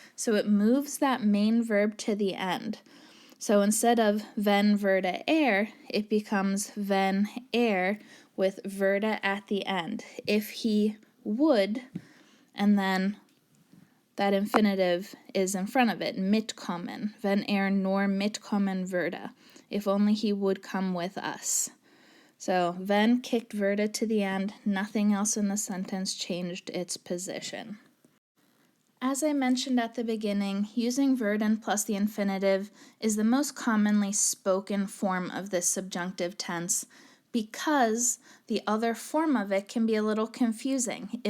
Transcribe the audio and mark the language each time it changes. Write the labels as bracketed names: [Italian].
[English] So it moves that main verb to the end. So instead of wenn würde it becomes wenn with würde at the end. If he would, and then that infinitive is in front of it, mitkommen. [German] Wenn nur mitkommen würde. [English] If only he would come with us. So, wenn kicked würde to the end, nothing else in the sentence changed its position. As I mentioned at the beginning, using werden plus the infinitive is the most commonly spoken form of this subjunctive tense because the other form of it can be a little confusing.